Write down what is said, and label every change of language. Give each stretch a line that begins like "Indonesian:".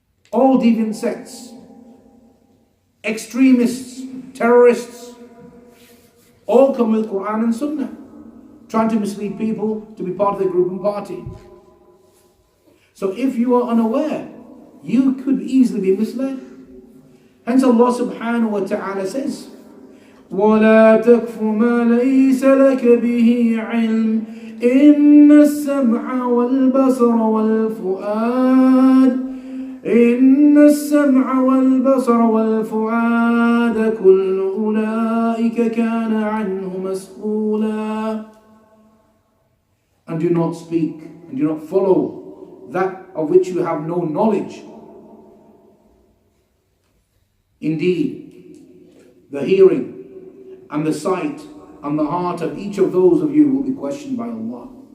English: All deviant sects, extremists, terrorists, all come with Quran and Sunnah, trying to mislead people to be part of the group and party. So if you are unaware, you could easily be misled. Hence Allah subhanahu wa ta'ala says,
Arabic: وَلَا تَكْفُ مَا لَيْسَ لَكَ بِهِ عِلْمٍ إِنَّ السَّمْعَ وَالْبَصَرَ وَالْفُؤَادَ إِنَّ السَّمْعَ وَالْبَصَرَ وَالْفُؤَادَ كُلُّ أُولَئِكَ كَانَ عَنْهُ مَسْئُولًا.
English: And do not speak and do not follow that of which you have no knowledge. Indeed, the hearing and the sight and the heart of each of those of you will be questioned by Allah.